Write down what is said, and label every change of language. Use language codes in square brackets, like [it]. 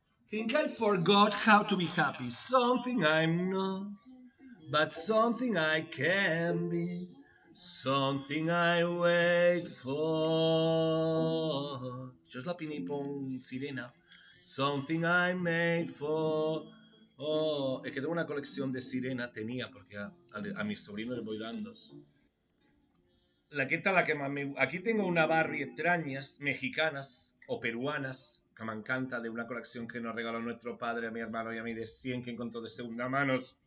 [en] Think I forgot how to be happy. Something I'm not, but something I can be. Something I wait for. [ca] Això és la Pinipong Sirena. [en] Something I made for. [es] Oh, es que tengo una colección de sirena, tenía, porque a mi sobrino le voy dando. La que está la que más me. Aquí tengo una Barbie extrañas, mexicanas o peruanas, que me encanta, de una colección que nos regaló nuestro padre, a mi hermano y a mí, de 100 que encontró de segunda mano.